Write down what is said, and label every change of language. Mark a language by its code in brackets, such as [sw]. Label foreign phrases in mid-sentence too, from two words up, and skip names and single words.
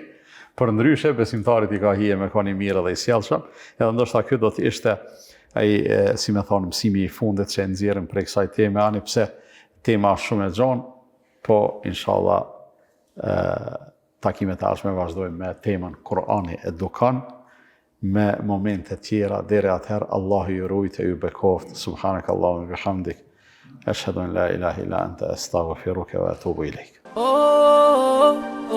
[sq] Për ndryshe, besimtarit i ka hije me koni mirë dhe i sjellshëm, edhe ndoshta ky do të ishte ai, si me thonë, mësimi i fundit që e nxjerrim prej kësaj teme, ani pse tema është shumë e gjanë, po inshallah takimet e ardhshme vazhdojmë me temën Kur'ani edukon, me momente tjera. Deri atëherë, Allahu ju rujt e ju bekoft. [ar] سبحانك اللهم وبحمدك أشهد أن لا إله إلا أنت أستغفرك وأتوب إليك.